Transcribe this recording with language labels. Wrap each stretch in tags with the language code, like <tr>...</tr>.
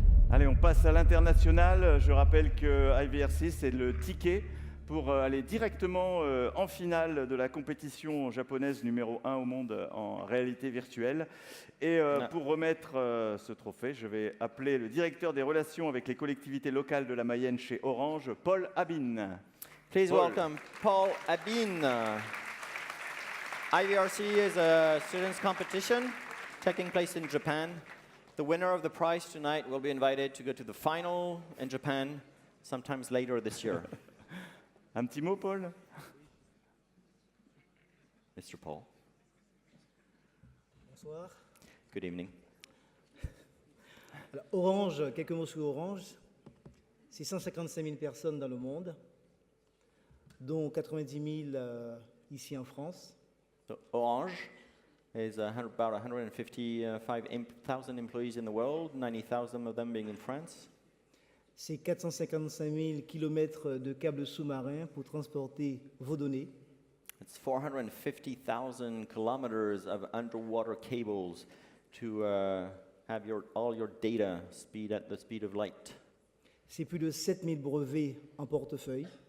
<fr>Allez, on passe à l'international. Je rappelle que IVRC, c'est le ticket pour aller directement en finale de la compétition japonaise numéro 1 au monde en réalité virtuelle. Et pour remettre ce trophée, je vais appeler le directeur des relations avec les collectivités locales de la Mayenne chez Orange, Paul Abin.</fr> <en>Please Paul. welcome Paul Abin. IVRC is a students' competition taking place in Japan. The winner of the prize tonight will be invited to go to the final in Japan sometimes later this year.</en> <fr>Un petit mot, Paul?</fr> <en>Mr. Paul.</en> <fr>Bonsoir.</fr> <en>Good evening.</en> <fr>Alors, Orange, quelques mots sur Orange. C'est 155 000 personnes dans le monde, dont 90 000 ici en France.</fr> <en>So Orange is about 155,000 employees in the world, 90,000 of them being in France.</en> <fr>C'est 455 000 kilomètres de câbles sous-marins pour transporter vos données.</fr> <en>It's 450,000 kilometers of underwater cables to have all your data speed at the speed of light.</en> <fr>C'est plus de 7 000 brevets en portefeuille.</fr>